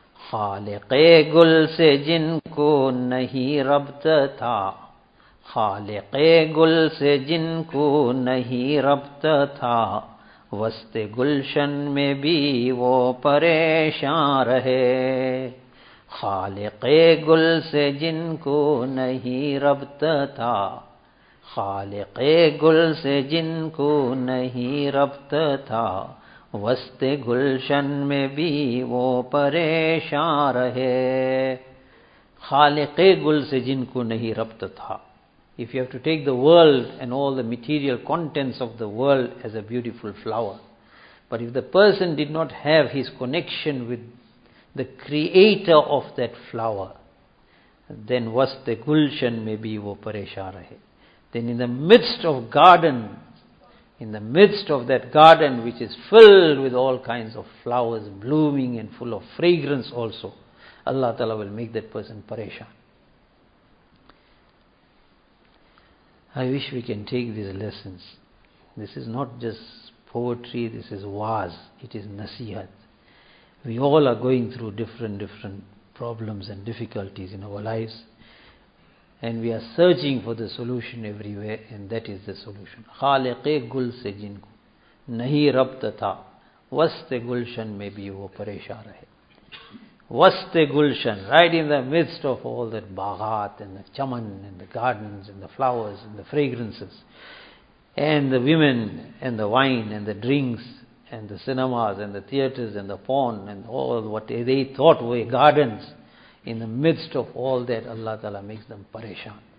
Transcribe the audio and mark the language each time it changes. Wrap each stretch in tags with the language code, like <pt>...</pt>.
<ur>خالقِ گل سے جن کو نہیں ربط تھا خالقِ گل سے جن کو نہیں ربط تھا وسط گلشن میں بھی وہ پریشان رہے خالقِ گل سے جن کو نہیں ربط تھا خالقِ گل سے جن کو نہیں ربط تھا وسطِ گلشن میں بھی وہ پریشان رہے خالقِ گل سے جن کو نہیں ربط تھا.</ur> <en>If you have to take the world and all the material contents of the world as a beautiful flower, but if the person did not have his connection with the creator of that flower, then</en> <ur>وسطِ گلشن میں بھی وہ پریشان رہے.</ur> <en>Then in the midst of garden, in the midst of that garden which is filled with all kinds of flowers blooming and full of fragrance also, Allah Ta'ala will make that person pareshan. I wish we can take these lessons. This is not just poetry, this is waaz, it is nasihat. We all are going through different problems and difficulties in our lives. And we are searching for the solution everywhere, and that is the solution.</en> <ur>خالقِ گل سے جن کو نہیں ربط تھا وسطِ گلشن میں بھی وہ پریشان رہے. وسطِ گلشن,</ur> <en>right in the midst of all that باغات and the چمن and the gardens and the flowers and the fragrances and the women and the wine and the drinks and the cinemas and the theatres and the porn and all what they thought were gardens, in the midst of all that, Allah Ta'ala makes them pareshan.</en>